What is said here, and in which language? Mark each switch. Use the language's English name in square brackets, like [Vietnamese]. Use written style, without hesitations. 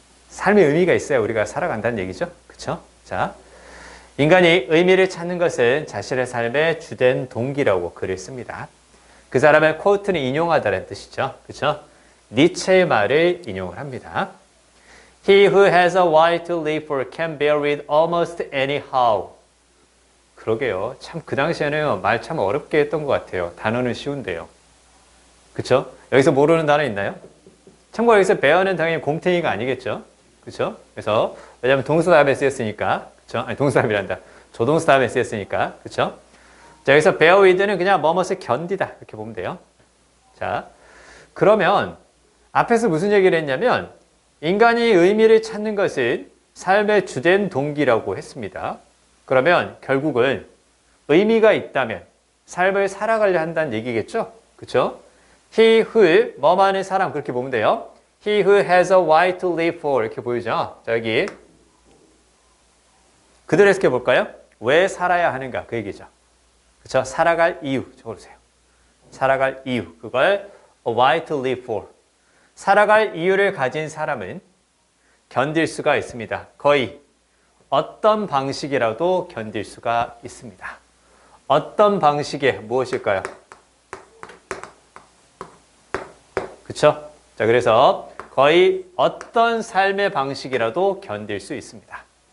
[Korean] 삶의 의미가 있어야 우리가 살아간다는 얘기죠. 그렇죠? 자, 인간이 의미를 찾는 것은 자신의 삶의 주된 동기라고 글을 씁니다. 그 사람의 코트는 인용하다는 뜻이죠. 그렇죠? 니체의 말을 인용을 합니다. [English] He who has a why to live for can bear it almost anyhow. [Korean] 그러게요. 참 그 당시에는 말 참 어렵게 했던 것 같아요. 단어는 쉬운데요. 그렇죠? 여기서 모르는 단어 있나요? 참고로 여기서 bear는 당연히 곰탱이가 아니겠죠. 그렇죠? 그래서 왜냐하면 동사 다음에 쓰였으니까. 그렇죠? 아니 동사 다음이란다. 조동사 다음에 쓰였으니까. 그렇죠? 자, 여기서 bear with는 그냥 뭐뭇을 견디다 이렇게 보면 돼요. 자, 그러면 앞에서 무슨 얘기를 했냐면 인간이 의미를 찾는 것은 삶의 주된 동기라고 했습니다. 그러면 결국은 의미가 있다면 삶을 살아가려 한다는 얘기겠죠? 그렇죠? [English] He who [Korean] 뭐만의 사람 그렇게 보면 돼요. [English] He who has a why to live for [Korean] 이렇게 보이죠? 자, 여기 그대로 해석해 볼까요? 왜 살아야 하는가 그 얘기죠. 그렇죠? 살아갈 이유 적어주세요. 살아갈 이유 그걸 [English] a why to live for. [Korean] 살아갈 이유를 가진 사람은 견딜 수가 있습니다. 거의 어떤 방식이라도 견딜 수가 있습니다. 어떤 방식의 무엇일까요? 그렇죠? 자, 그래서 거의 어떤 삶의 방식이라도 견딜 수 있습니다.